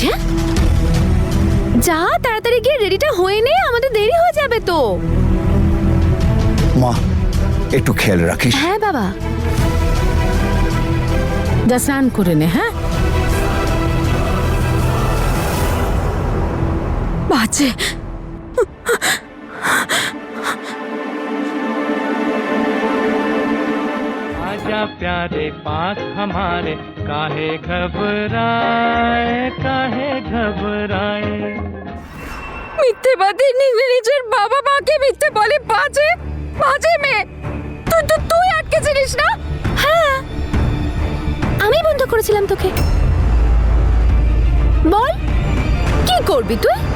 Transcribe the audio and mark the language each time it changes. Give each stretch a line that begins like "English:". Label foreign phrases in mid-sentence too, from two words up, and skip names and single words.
Bangla: হ্যাঁ, যা তাড়াতাড়ি গিয়ে রেডিটা হয়ে নে, আমাদের দেরি হয়ে যাবে তো। মা একটু খেয়াল রাখিস। হ্যাঁ বাবা। যা স্নান করে নে। হ্যাঁ, বাজে।
Hindi: आजा प्यारे पास हमारे, काहे घबराए काहे घबराए।
Bangla: মিথ্যেবাদী, নিজের বাবা মাকে মিথ্যে বলে। বাজে, বাজে মেয়ে। তুই আটকে ছিলিস না? হ্যাঁ, আমি বন্ধ করেছিলাম তোকে। বল, কি করবি তুই?